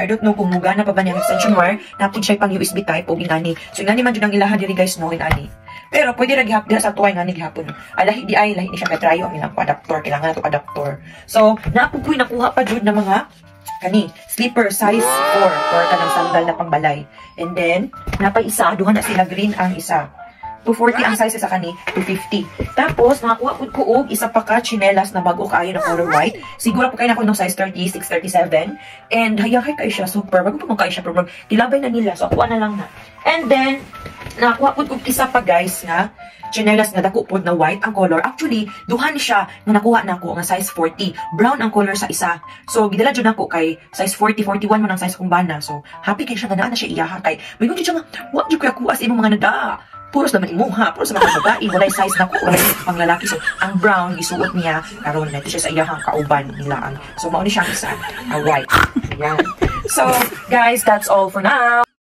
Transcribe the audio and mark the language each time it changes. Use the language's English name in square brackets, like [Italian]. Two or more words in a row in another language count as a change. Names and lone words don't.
[English] I don't know [Cebuano] kung mugana pa ba niya [English] extension wire. [Cebuano] Napod siya pang [English] USB type [Cebuano] o ingani. So, ingani man dyan ang ilaha diri, guys, no, ingani. Pero pwede ra gihapon sa tuway nga ni gihapon. Lahi di lahi ni siya katrayo ang ilang adapter, kailangan nato adapter. So, napupoy nakuha pa jud na mga kani [English] slipper size 4 [Cebuano] or kanang sandal na pangbalay. [English] And then, [Cebuano] napay isa, duha na sila green ang isa. 240 ang size sa kani, 250. Tapos, nakakuha ko og isa pa ka chinelas na bago kaayo na [English] color white. [Cebuano] Siguro po kayo na ko ng size 36, 37. And hayang kayo siya, super. Bago po kayo siya, pero kilabay na nila. So, akuha na lang na. [English] And then, [Cebuano] nakakuha ko isa pa, guys, na chinelas na dako pod na white ang color. Actually, duha ni siya na nakuha na ako nga size 40. Brown ang color sa isa. So, gidala jud nako kay size 40, 41 man ang size kong bana. So, happy kay siya nga na siya iyaha kay. May gud siya nga, wa jud kuya kuha sa imong mga nada. Puros naman imuha, puros naman babae, walay size na ko, walay pang lalaki. So, ang brown, isuot niya, karon na ito siya sa iyahang kauban nila. So, mauni siya isa, white. Ayan. [English] So, guys, that's all for now.